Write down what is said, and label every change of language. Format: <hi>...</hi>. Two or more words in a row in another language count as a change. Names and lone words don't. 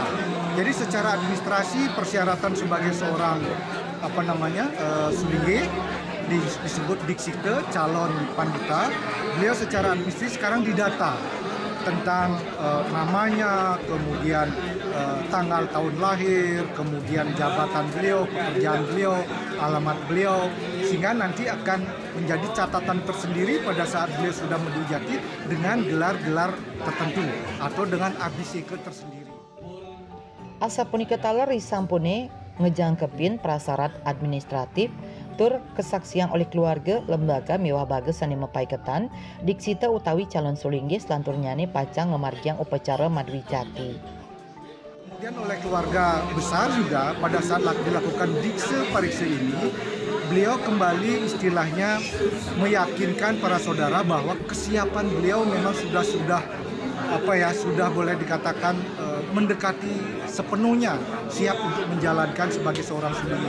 <id>Jadi secara administrasi persyaratan sebagai seorang sulinggih disebut diksita calon pandita, beliau secara administrasi sekarang didata tentang namanya, kemudian tanggal tahun lahir, kemudian jabatan beliau, pekerjaan beliau, alamat beliau, sehingga nanti akan menjadi catatan tersendiri pada saat beliau sudah mendwijati dengan gelar-gelar tertentu atau dengan abisike tersendiri.</id> <ban>Asa punika taler risampune ngejangkepin prasarat administratif tur kesaksian oleh keluarga, lembaga, miwah baga sani mepaiketan diksita utawi calon sulinggih selantur nyane pacang ngemargiang upacara madwijati.</ban> <id>Kemudian oleh keluarga besar juga pada saat dilakukan diksa pariksa ini, beliau kembali istilahnya meyakinkan para saudara bahwa kesiapan beliau memang sudah boleh dikatakan mendekati sepenuhnya siap untuk menjalankan sebagai seorang sulinggih.</id>